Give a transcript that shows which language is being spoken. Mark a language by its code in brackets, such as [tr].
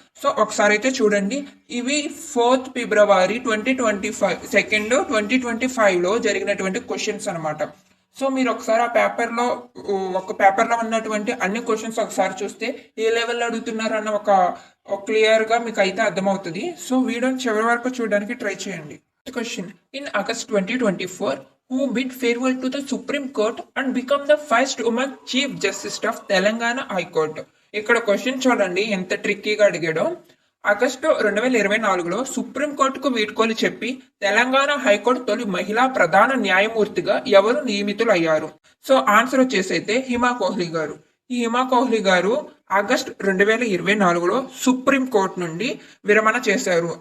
[te] So ఒకసారి అయితే చూడండి. ఇవి 4th ఫిబ్రవరి 2025లో జరిగినటువంటి క్వశ్చన్స్ అనమాట. సో మీరు ఒకసారి ఆ పేపర్లో ఉన్నటువంటి అన్ని క్వశ్చన్స్ ఒకసారి చూస్తే ఏ లెవెల్లో అడుగుతున్నారు అన్న ఒక క్లియర్గా మీకు అయితే అర్థమవుతుంది. సో వీడియోని చివరి వరకు చూడడానికి ట్రై చేయండి. [en] Question, in August 2024, who bid farewell to the Supreme Court and become the first woman Chief Justice of Telangana High Court? [te] ఇక్కడ క్వశ్చన్ చూడండి ఎంత ట్రిక్కీగా అడిగాడో. ఆగస్టు 2024లో సుప్రీంకోర్టుకు వీడ్కోలు చెప్పి తెలంగాణ హైకోర్టు తొలి మహిళా ప్రధాన న్యాయమూర్తిగా ఎవరు నియమితులయ్యారు? సో ఆన్సర్ వచ్చేసి అయితే హిమా కోహ్లీ గారు. ఈ హిమా కోహ్లీ గారు ఆగస్ట్ 2024లో సుప్రీంకోర్టు నుండి విరమణ చేశారు.